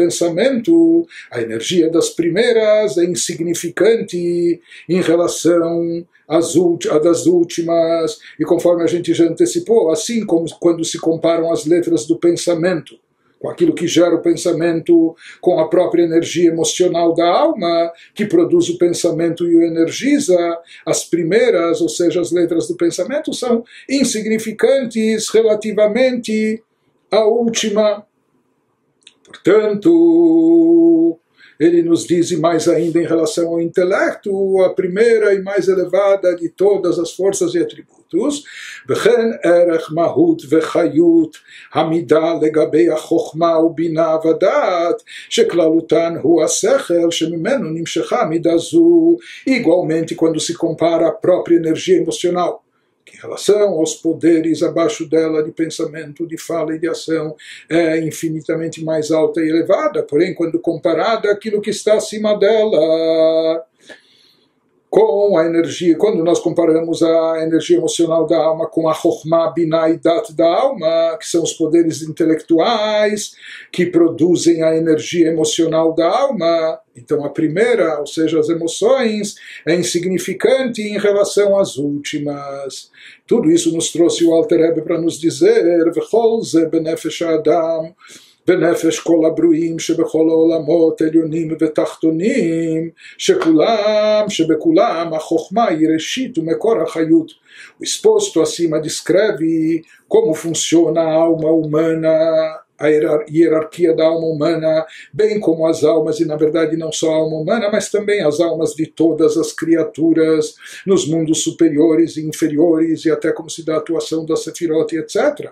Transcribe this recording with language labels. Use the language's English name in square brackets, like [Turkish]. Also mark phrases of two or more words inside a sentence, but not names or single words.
[Portuguese] pensamento, a energia das primeiras é insignificante em relação às das últimas, e conforme a gente já antecipou, assim como quando se comparam as letras do pensamento com aquilo que gera o pensamento, com a própria energia emocional da alma, que produz o pensamento e o energiza, as primeiras, ou seja, as letras do pensamento, são insignificantes relativamente à última. Portanto, ele nos diz, e mais ainda em relação ao intelecto, a primeira e mais elevada de todas as forças e atributos, [Hebrew] וכן ערך מהות וחיות המידה לגבי החוכמה ובינה ודעת, שכללותן הוא השכל שממנו נמשכה מידה זו, [Portuguese] igualmente quando se compara a própria energia emocional, que em relação aos poderes abaixo dela de pensamento, de fala e de ação, é infinitamente mais alta e elevada, porém, quando comparada àquilo que está acima dela, com a energia, quando nós comparamos a energia emocional da alma com a Chokhmah, Binah e Dat da alma, que são os poderes intelectuais que produzem a energia emocional da alma, então a primeira, ou seja, as emoções, é insignificante em relação às últimas. Tudo isso nos trouxe o Alter Rebbe para nos dizer, [Hebrew] וכל זה בנפש האדם, ונפש כל הברואים שבכל העולמות עליונים ותחתונים שבכולם החוכמה היא ראשית ומקור החיות. [Portuguese] O exposto acima descreve como funciona a alma humana, a hierarquia da alma humana, bem como as almas, e na verdade não só a alma humana, mas também as almas de todas as criaturas, nos mundos superiores e inferiores, e até como se dá a atuação da Sefirot, etc.